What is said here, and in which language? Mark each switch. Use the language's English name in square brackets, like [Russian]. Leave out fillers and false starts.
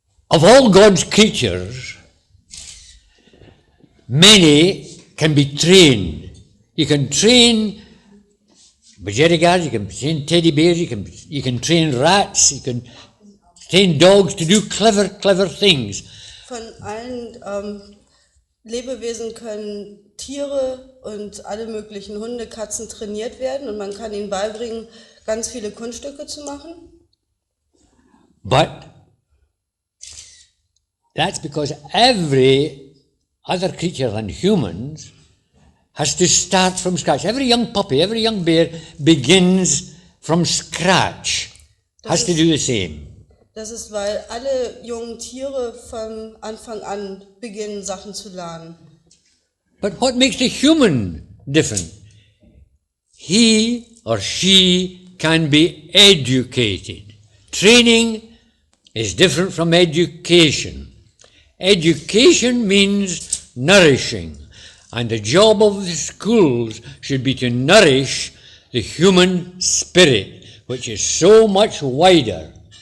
[English] Of all God's creatures, many can be trained. You can train budgerigars, you can train teddy bears, you can train rats, you can train dogs to do clever things. [German] Von allen Lebewesen können Tiere und alle möglichen Hunde, Katzen trainiert werden, und man kann ihnen beibringen, ganz viele Kunststücke zu machen. [English] But that's because every other creature than humans has to start from scratch. Every young puppy, every young bear begins from scratch, has to do the same. [German] Das ist, weil alle jungen Tiere von Anfang an beginnen, Sachen zu lernen. [English] But what makes the human different? He or she can be educated. Training is different from education. Education means nourishing, and the job of the schools should be to nourish the human spirit, which is so much wider.